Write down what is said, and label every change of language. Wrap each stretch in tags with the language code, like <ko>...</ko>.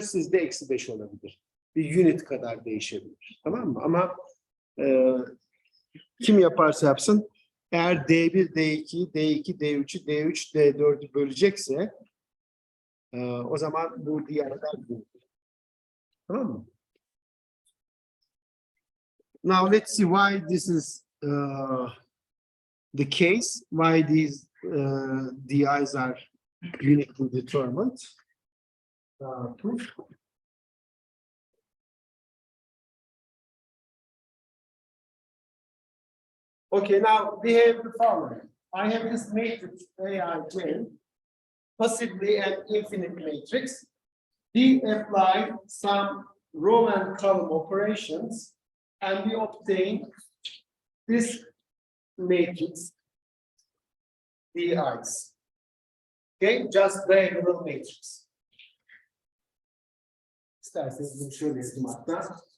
<tr>Sizde -5 olabilir. Bir unit kadar değişebilir. Tamam mı? Ama kim yaparsa yapsın, eğer D1, D2, D2, D3'ü, D3, D4'ü bölecekse o zaman bu diğerler bulunur. Tamam mı?</tr> <en>Now let's see why this is the case, why these DIs are uniquely determined. Proof. Okay, now we have the following. I have this matrix Aij, possibly an infinite matrix. We apply some row and column operations, and we obtain this matrix DIs. Okay, just diagonal matrix.</en> <tr>İsterseniz bunu şöyle yazayım hatta.</tr>